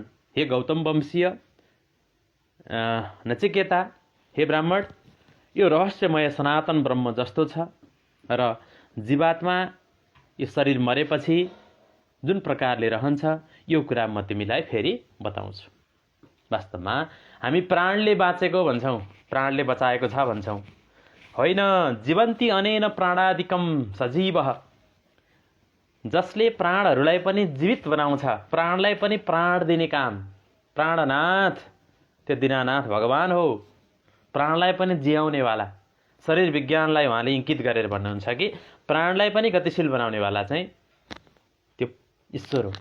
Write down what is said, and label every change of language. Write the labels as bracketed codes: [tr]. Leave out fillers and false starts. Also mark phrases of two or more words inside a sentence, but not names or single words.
[ne] हे गौतम वंशीय नचिकेता, हे ब्राह्मण, यो रहस्यमय सनातन ब्रह्म जस्तो छ र जीवात्मा यो शरीर मरेपछि जुन प्रकारले रहन्छ यो कुरा म तिमीलाई फेरि बताउँछु। वास्तवमा हामी प्राणले बाँचेको भन्छौँ, प्राणले बचाएको छ भन्छौँ, होइन। [sa] जीवन्ती अनेन प्राणादिकम सजीवः, [ne] जसले प्राणहरूलाई पनि जीवित बनाउँछ, प्राणलाई पनि प्राण दिने काम प्राणनाथ त्यो दीनानाथ भगवान हो। प्राणलाई पनि जियाउनेवाला, शरीर विज्ञानलाई उहाँले इङ्कित गरेर भन्नुहुन्छ कि प्राणलाई पनि गतिशील बनाउनेवाला चाहिँ त्यो ईश्वर हो।